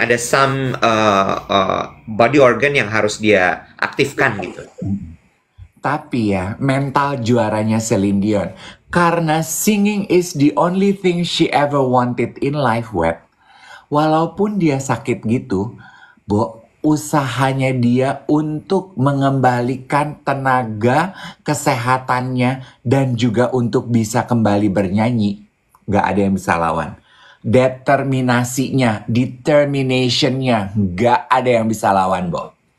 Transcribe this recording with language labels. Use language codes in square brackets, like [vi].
[id] Ada [en] some body organ [id] yang harus dia aktifkan gitu. Tapi ya, mental juaranya Celine Dion. Karena [en] singing is the only thing she ever wanted in life, Wet. [id] Walaupun dia sakit gitu, usahanya dia untuk mengembalikan tenaga kesehatannya dan juga untuk bisa kembali bernyanyi, gak ada yang bisa lawan. Determinasinya, determinationnya, gak ada yang bisa lawan, Bo.